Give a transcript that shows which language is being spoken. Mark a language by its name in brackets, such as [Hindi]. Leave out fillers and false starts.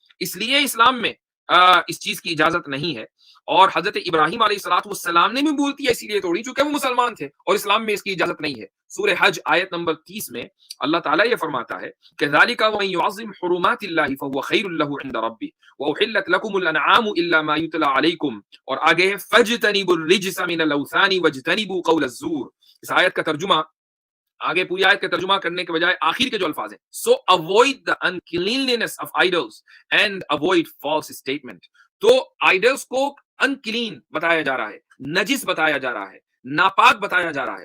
[Urdu] اس لیے اسلام میں اس چیز کی اجازت نہیں ہے. اور حضرت ابراہیم علیہ الصلوۃ والسلام نے بھی مورتی اسی لیے توڑی چونکہ وہ مسلمان تھے, اور اسلام میں اس کی اجازت نہیں ہے. سورہ حج آیت نمبر 30 میں اللہ تعالیٰ یہ فرماتا ہے کہ [Arabic] ذالک ومن یعظم حرمات اللہ فهو خیر له عند ربہ واحلت لكم الانعام الا ما یتلی علیکم. [Urdu] اور آگے [Arabic] فاجتنبوا الرجس من الاوثان واجتنبوا قول الزور. [Urdu] اس آیت کا ترجمہ, آگے پوری آیت کا ترجمہ کرنے کے بجائے آخر کے جو الفاظ ہیں, [English] So avoid the uncleanliness of idols and avoid false statement. [Urdu] تو آئیڈلس کو انکلین بتایا جا رہا ہے, نجس بتایا جا رہا ہے, ناپاک بتایا جا رہا ہے.